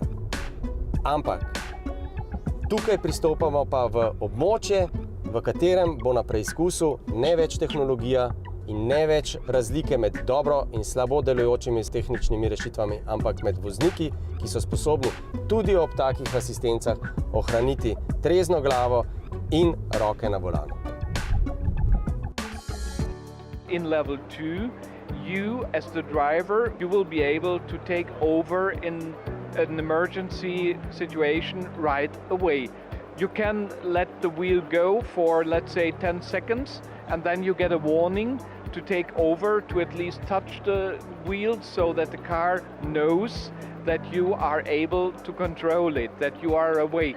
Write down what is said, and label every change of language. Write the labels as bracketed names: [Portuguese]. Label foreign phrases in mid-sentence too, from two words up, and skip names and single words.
[Slovenian] Ampak tukaj pristopamo pa v območje, v katerem bo na preizkusu ne več tehnologija in ne več razlike med dobro in slabo delujočimi tehničnimi rešitvami, ampak med vozniki, ki so sposobni tudi ob takih asistencah ohraniti trezno glavo in roke na volanu. [English] In level 2, you as the driver, you will be able to take over in an emergency situation right away. You can let the wheel go for, let's say, 10 seconds, and then you get a warning to take over, to at least touch the wheel so that the car knows that you are able to control it, that you are awake.